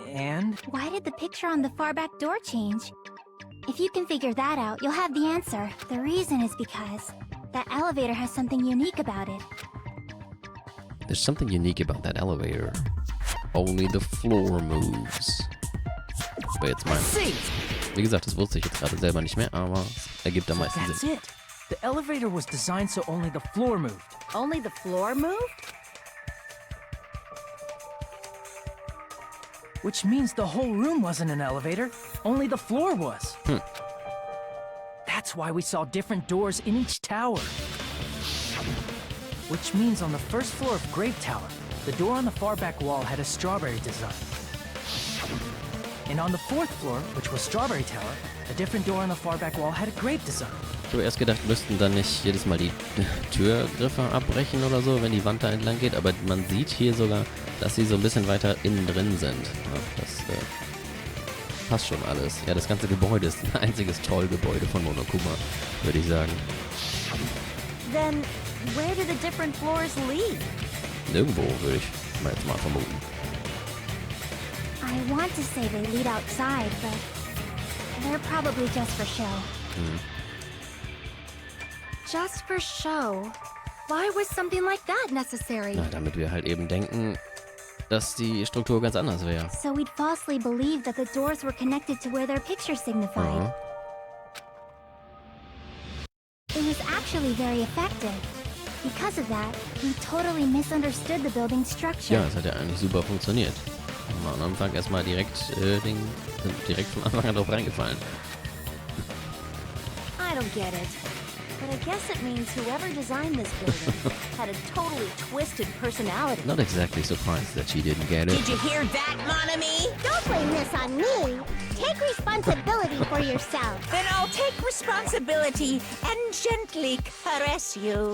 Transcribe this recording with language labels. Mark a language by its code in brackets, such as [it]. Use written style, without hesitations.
[en] And? why did the picture on the far back door change? If you can figure that out, you'll have the answer. The reason is because that elevator has something unique about it. There's something unique about that elevator. Only the floor moves. [de] Aber jetzt mein. [en] See! [de] Wie gesagt, das wusste ich jetzt gerade selber nicht mehr, aber es ergibt am meisten [en] That's [de] Sinn. [en] it. The elevator was designed so only the floor moved. Only the floor moved? Which means the whole room wasn't an elevator, only the floor was. That's why we saw different doors in each tower. Which means on the first floor of Grape Tower, the door on the far back wall had a strawberry design. And on the 4th floor, which was Strawberry Tower, a different door on the far back wall had a grape design. [de] Ich habe erst gedacht, müssten dann nicht jedes Mal die Türgriffe abbrechen oder so, wenn die Wand da entlang geht, aber man sieht hier sogar, dass sie so ein bisschen weiter innen drin sind. Ja, das passt schon alles. Ja, das ganze Gebäude ist ein einziges Trollgebäude von Monokuma, würde ich sagen. [en] Then, where do the different floors lead? [de] Nirgendwo, würde ich jetzt mal vermuten. [en] I want to say they lead outside, but they're probably just for show. Just for show? Why was something like that necessary? [de] Na, damit wir halt eben denken, dass die Struktur ganz anders wäre. [en] So we'd falsely believe that the doors were connected to where their picture signified. It was actually very effective. Because of that, we totally misunderstood the building's structure. [de] Ja, es hat ja eigentlich super funktioniert. Am Anfang erstmal direkt von Anfang an drauf reingefallen. [en] I don't get it. But I guess it means whoever designed this building had a totally twisted personality. Not exactly surprised that she didn't get it. Did you hear that, [fr] mon ami? [en] Don't blame this on me. Take responsibility for yourself. Then I'll take responsibility and gently caress you.